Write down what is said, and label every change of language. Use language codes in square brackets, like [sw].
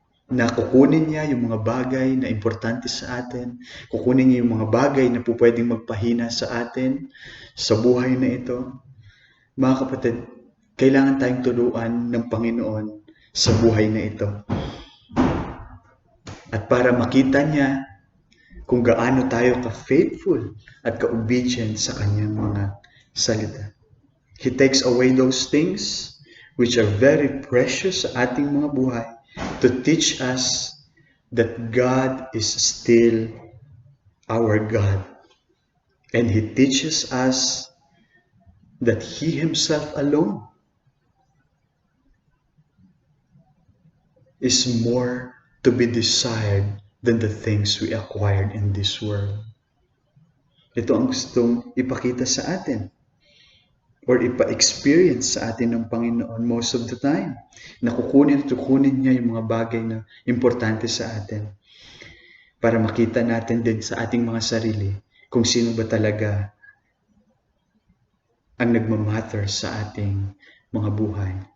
[tl] Na kukunin niya yung mga bagay na importante sa atin, kukunin niya yung mga bagay na po pwedeng magpahina sa atin, sa buhay na ito. Mga kapatid, kailangan tayong turuan ng Panginoon sa buhay na ito. At para makita niya kung gaano tayo ka-faithful at ka-obedient sa kanyang mga salita. [en] He takes away those things which are very precious [tl] sa ating mga buhay [en] to teach us that God is still our God. And He teaches us that He Himself alone is more to be desired than the things we acquired in this world. [tl] Ito ang gustong ipakita sa atin or ipa-experience sa atin ng Panginoon [en] most of the time. [tl] Nakukunin niya yung mga bagay na importante sa atin para makita natin din sa ating mga sarili kung sino ba talaga ang nagmamatter sa ating mga buhay.